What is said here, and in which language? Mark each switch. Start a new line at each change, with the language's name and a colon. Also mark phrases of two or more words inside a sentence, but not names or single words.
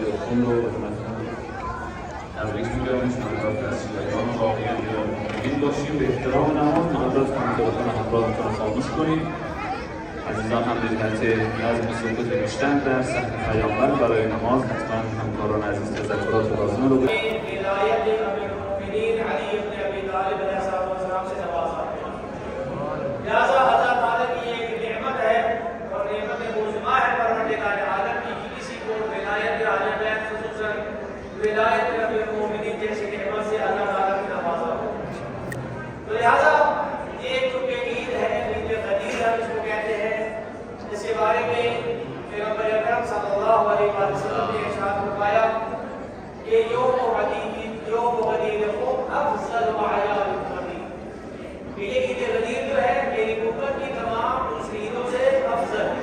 Persian: profondo تبریک میگم انشاءالله که از شیعیان واقعی امیدواریم باشیم به احترام نماز محبت کنید و بتونن همراهتون رو خاموش کنید. عزیزان هم ملت نظم سکوت نوشتن در صحن پیامبر برای نماز حتما همکاران عزیز تذکرات لازم رو
Urdu: ولایت امیرالمؤمنین علی ابن ابی طالب
Arabic: علیہ السلام
Urdu: سے نوازا ہے. لہذا اللہ تعالیٰ کی یہ ایک نعمت ہے اور نعمت معظمہ ہے پروردگار عالم کی کہ کسی کو ولایت اہل بیت خصوصاً ولایت امیرالمؤمنین جیسی نعمت سے اللہ تعالیٰ کی نوازا ہے. تو لہذا یہ چونکہ عید ہے، عید غدیر ہم اس کو کہتے ہیں، اس کے بارے میں پیغمبر اکرم
Arabic: صلی اللہ علیہ وسلم
Urdu: نے ارشاد فرمایا کہ
Arabic: یوم غدیرکم افضل اعیاد الغدیر،
Urdu: کہ یہ عید غدیر جو ہے میری امت کی تمام دوسری عیدوں سے افضل ہے.